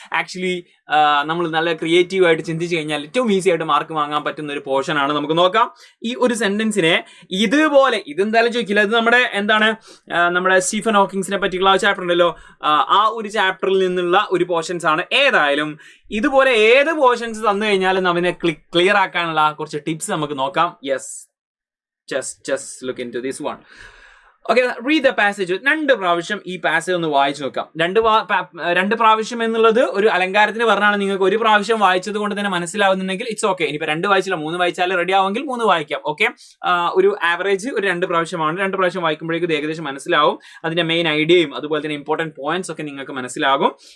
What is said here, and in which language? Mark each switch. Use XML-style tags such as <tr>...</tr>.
<ml>Actually നമ്മൾ നല്ല creative ആയിട്ട് ചിന്തിച്ചു കഴിഞ്ഞാൽ ഏറ്റവും ഈസി ആയിട്ട് മാർക്ക് വാങ്ങാൻ പറ്റുന്ന ഒരു പോർഷൻ ആണ്. നമുക്ക് നോക്കാം. ഈ ഒരു സെന്റൻസിനെ ഇതുപോലെ, ഇതെന്തായാലും ചോദിക്കില്ല, ഇത് നമ്മുടെ സ്റ്റീഫൻ ഹോക്കിങ്സിനെ പറ്റിയുള്ള ചാപ്റ്റർ ഉണ്ടല്ലോ, ആ ഒരു ചാപ്റ്ററിൽ നിന്നുള്ള ഒരു പോർഷൻസ് ആണ്. ഏതായാലും ഇതുപോലെ ഏത് പോർഷൻസ് തന്നു കഴിഞ്ഞാലും അവനെ ക്ലിയർ ആക്കാനുള്ള കുറച്ച് ടിപ്സ് നമുക്ക് നോക്കാം. Yes,</ml> <en>just look into this one.</en> <ml>Okay,</ml> <en>Read the passage.</en> <ml>2 പ്രാവശ്യം ഈ പാസേജ് ഒന്ന് വായിച്ചു നോക്കാം. 2 പ്രാവശ്യം എന്നുള്ളത് ഒരു അലങ്കാരത്തിന് പറഞ്ഞാണ്. നിങ്ങൾക്ക് ഒരു പ്രാവശ്യം വായിച്ചത് കൊണ്ട് തന്നെ മനസ്സിലാവുന്നുണ്ടെങ്കിൽ</ml> <en>It's okay.</en> <ml>ഇനിയിപ്പോൾ 2 വായിച്ചില്ല, 3 വായിച്ചാൽ റെഡി ആവുമെങ്കിൽ 3 വായിക്കാം. ഓക്കെ, ഒരു ആവറേജ് ഒരു 2 പ്രാവശ്യമാണ്. 2 പ്രാവശ്യം വായിക്കുമ്പോഴേക്കും ഇത് ഏകദേശം മനസ്സിലാവും. അതിന്റെ മെയിൻ ഐഡിയയും അതുപോലെ തന്നെ ഇമ്പോർട്ടന്റ് പോയിന്റ്സ് ഒക്കെ നിങ്ങൾക്ക് മനസ്സിലാകും.</ml>